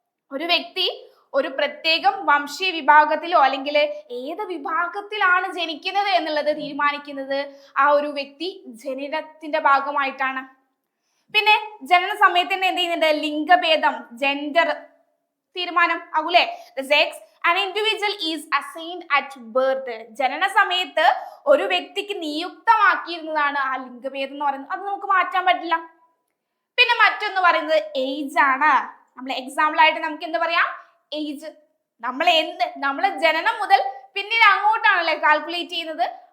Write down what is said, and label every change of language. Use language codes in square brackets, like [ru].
[ml] ഒരു വ്യക്തി ഒരു പ്രത്യേകം വംശീയ വിഭാഗത്തിലോ അല്ലെങ്കിൽ ഏത് വിഭാഗത്തിലാണ് ജനിക്കുന്നത് എന്നുള്ളത് തീരുമാനിക്കുന്നത് ആ ഒരു വ്യക്തി ജനനത്തിന്റെ ഭാഗമായിട്ടാണ്. പിന്നെ ജനന സമയത്ത് തന്നെ എന്ത് ചെയ്യുന്നുണ്ട്, ലിംഗഭേദം, ജെൻഡർ തീരുമാനം ആകൂലേ. [en] The sex an individual is assigned at birth. [ml] ജനന സമയത്ത് ഒരു വ്യക്തിക്ക് നിയുക്തമാക്കിയിരുന്നതാണ് ആ ലിംഗഭേദം എന്ന് പറയുന്നത്. അത് നമുക്ക് മാറ്റാൻ പറ്റില്ല. പിന്നെ മറ്റൊന്ന് പറയുന്നത് ഏജ് ആണ്. നമ്മൾ എക്സാമ്പിൾ ആയിട്ട് നമുക്ക് എന്താ പറയാം, ഏജ്. നമ്മളെ ജനനം മുതൽ പിന്നീട് അങ്ങോട്ടാണല്ലേ കാൽക്കുലേറ്റ് ചെയ്യുന്നത്.